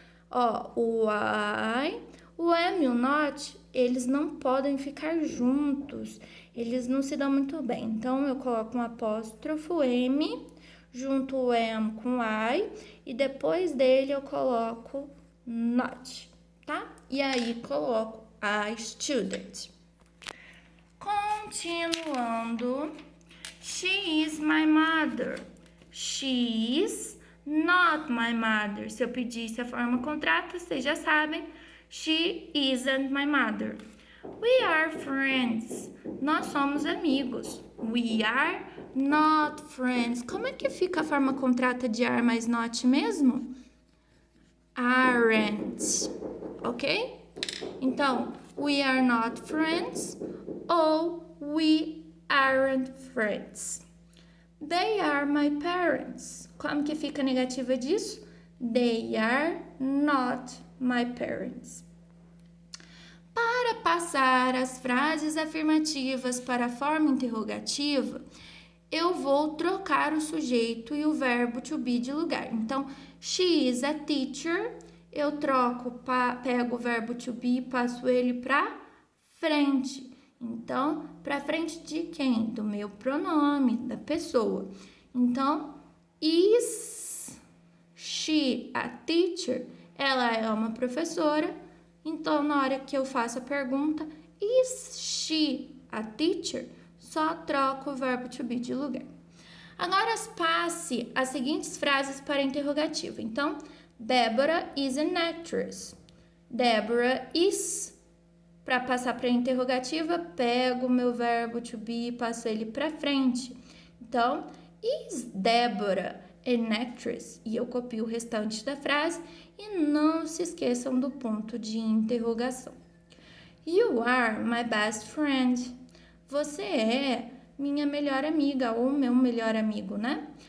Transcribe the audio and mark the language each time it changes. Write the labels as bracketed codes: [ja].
[pt] Ó, o I, o am e o not, eles não podem ficar juntos. Eles não se dão muito bem. Então, eu coloco um apóstrofo M, junto o am com I, e depois dele eu coloco not, tá? E aí, coloco [en] a student. Continuando, she is my mother. She is not my mother. [pt] Se eu pedisse a forma contrata, vocês já sabem. [en] She isn't my mother. We are friends. [pt] Nós somos amigos. [en] We are not friends. [pt] Como é que fica a forma contrata de are mais not mesmo? [en] Aren't. Ok? Então, we are not friends ou we aren't friends. They are my parents. [pt] Como que fica a negativa disso? [en] They are not my parents. [pt] Para passar as frases afirmativas para a forma interrogativa, eu vou trocar o sujeito e o verbo to be de lugar. Então, she is a teacher. Eu troco, pego o verbo to be e passo ele para frente. Então, para frente de quem? Do meu pronome, da pessoa. [en] Então, is she a teacher? [pt] Ela é uma professora. Então, na hora que eu faço a pergunta, [en] is she a teacher? [pt] Só troco o verbo to be de lugar. Agora, passe as seguintes frases para a interrogativa. [en] Então, Deborah is an actress. Deborah is. [pt] Para passar para a interrogativa, pego o meu verbo to be e passo ele para frente. [en] Então, is Deborah an actress? [pt] E eu copio o restante da frase e não se esqueçam do ponto de interrogação. [en] You are my best friend. [pt] Você é minha melhor amiga ou meu melhor amigo, né?